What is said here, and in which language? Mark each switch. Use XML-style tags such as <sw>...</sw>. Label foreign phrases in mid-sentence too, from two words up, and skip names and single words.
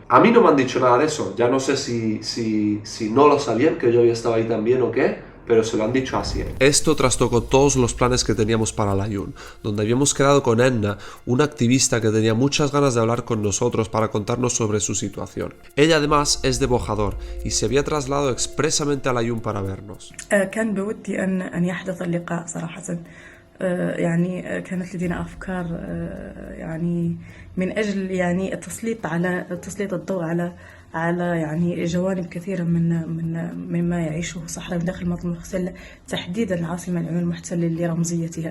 <es>A mí no me han dicho nada de eso, ya no sé si no lo sabían, que yo había estado ahí también o qué, pero se lo han dicho así. Esto trastocó todos los planes que teníamos para el Ayun, donde habíamos quedado con Enna, una activista que tenía muchas ganas de hablar con nosotros para contarnos sobre su situación. Ella además es de Bojador y se había trasladado expresamente al Ayun para vernos.</es> <ar>كان بودي أن يحدث اللقاء صراحة. يعني كانت لدينا أفكار يعني من أجل يعني تسليط الضوء على يعني جوانب كثيرة مما يعيشه الصحراء داخل المنطقة المحتلة، تحديدا العاصمة العيون المحتلة لرمزيتها.</ar>